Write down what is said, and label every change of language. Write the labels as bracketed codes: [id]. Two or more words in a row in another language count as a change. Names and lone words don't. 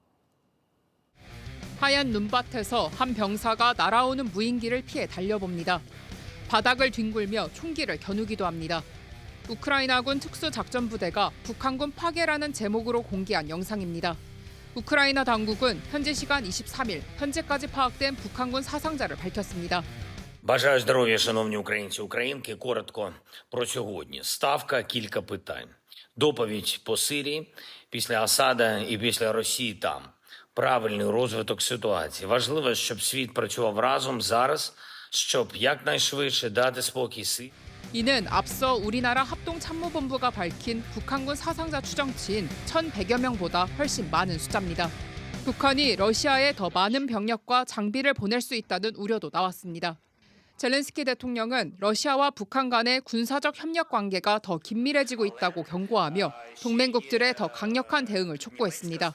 [ko] 하얀 눈밭에서 한 병사가 날아오는 무인기를 피해 달려봅니다. 바닥을 뒹굴며 총기를 겨누기도 합니다. 우크라이나군 특수작전부대가 북한군 파괴라는 제목으로 공개한 영상입니다. 우크라이나 당국은 현지 시간 23일 현재까지 파악된 북한군 사상자를 밝혔습니다. [uk] Бажаю здоров'я, шановні українці, українки. Коротко про сьогодні. Ставка, кілька питань. Доповідь по Сирії, після Асада і після Росії там. Правильний розвиток ситуації. Важливо, щоб світ працював разом зараз, щоб якнайшвидше дати спокій Сирії. [ko] 이는 앞서 우리나라 합동참모본부가 밝힌 북한군 사상자 추정치인 1,100여 명보다 훨씬 많은 숫자입니다. 북한이 러시아에 더 많은 병력과 장비를 보낼 수 있다는 우려도 나왔습니다. 젤렌스키 대통령은 러시아와 북한 간의 군사적 협력 관계가 더 긴밀해지고 있다고 경고하며 동맹국들의 더 강력한 대응을 촉구했습니다.